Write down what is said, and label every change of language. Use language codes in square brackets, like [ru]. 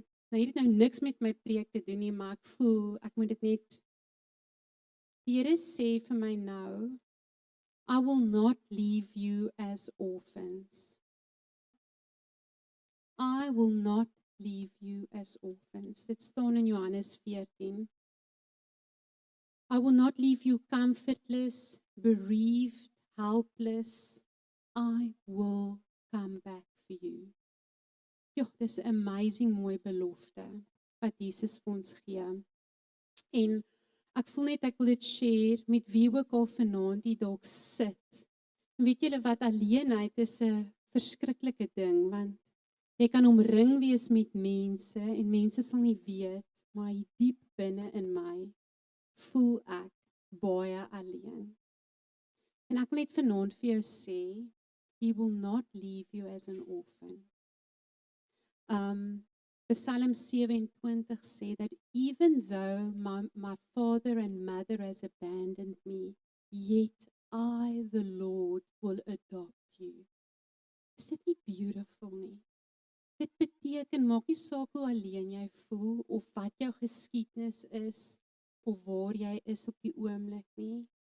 [af] Nou het dit nou niks met my preek te doen nie, maar ek voel ek moet dit net. Die Here sê vir my nou, [en] I will not leave you as orphans. I will not leave you as orphans. [af] Dit staan in Johannes 14. [en] I will not leave you comfortless, bereaved, helpless. I will come back for you. [af] Ja, dis 'n amazing mooi belofte wat Jesus vir ons gee. En ek voel net ek wil dit share met wie ook al vanaand die dalk sit. En weet julle wat, alleenheid is 'n verskriklike ding, want jy kan omring wees met mense en mense sal nie weet, maar hier diep binne in my voel ek baie alleen. En ek wil net vanaand vir jou sê, [en] He will not leave you as an orphan. Psalm 27 sê that even though my father and mother has abandoned me, yet I, the Lord, will adopt you. [af] Is dit nie beautiful nie? Dit beteken, maak nie saak hoe alleen jy voel, of wat jou geskiedenis is, of waar jy is op die oomblik nie.